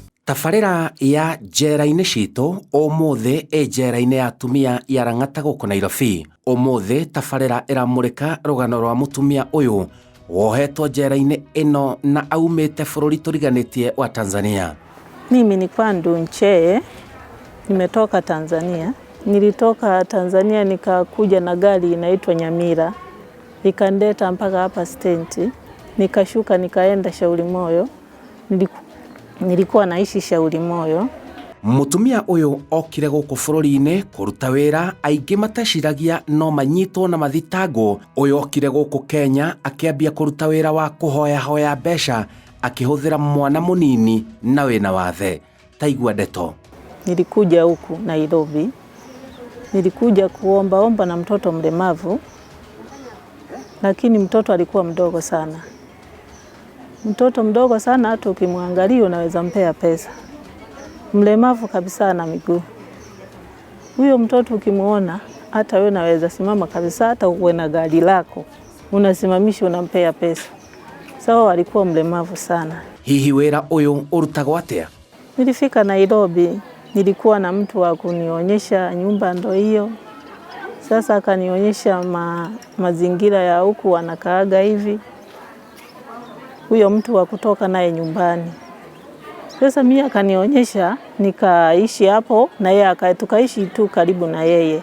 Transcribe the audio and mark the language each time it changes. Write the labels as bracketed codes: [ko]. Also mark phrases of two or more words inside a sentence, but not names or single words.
[ki] Tafarĩra ya njera-inĩ citũ ũmũthĩ njera-inĩ ya atumia ya Lang'ata gũkũ Nairobi. Ũmũthĩ tafarĩra ĩramũrĩka rũgano rwa mũtumia ũyũ wohetwo njera-inĩ ĩno na aumĩte bũrũri tũriganĩtie wa Tanzania. [sw] Mimi ni Kwadu Cheye, nimetoka Tanzania. Nilitoka Tanzania nikakuja na gari inaitwa Nyamira. Ikandeta mpaka hapa stendi. Nikashuka nikaenda Shauri Moyo. Nilikuwa naishi Shauri Moyo. [ki] Mũtumia ũyũ okire gũkũ bũrũri-inĩ kũruta wĩra, aingĩ mateciragia no manyitwo na mathitangwo. Ũyũ okire gũkũ Kenya akĩambia kũruta wĩra wa kũhoya mbeca akihũthĩra mwana mũnini na wĩna wathe. Taigua ndeto. [sw] Nilikuja huku Nairobi. Nilikuja kuomba na mtoto mlemavu, lakini mtoto alikuwa mdogo sana. Mtoto mdogo sana, hata ukimwangalia unaweza mpea pesa. Mlemavu kabisa na miguu. Huyo mtoto ukimuona hata wewe unaweza simama kabisa, hata uwe na gari lako unasimamisha unampea pesa. Sawa, alikuwa mlemavu sana. [ki] Hihi wĩra ũyũ ũrutagwo atĩa? [sw] Nilifika Nairobi, nilikuwa na mtu wa kunionyesha nyumba ndo hiyo. Sasa akanionyesha mazingira ya huku wanakaaga hivi. Huyo mtu wa kutoka naye nyumbani. Sasa mimi akanionyesha, nikaishi hapo na yeye tukaishi tu karibu na yeye.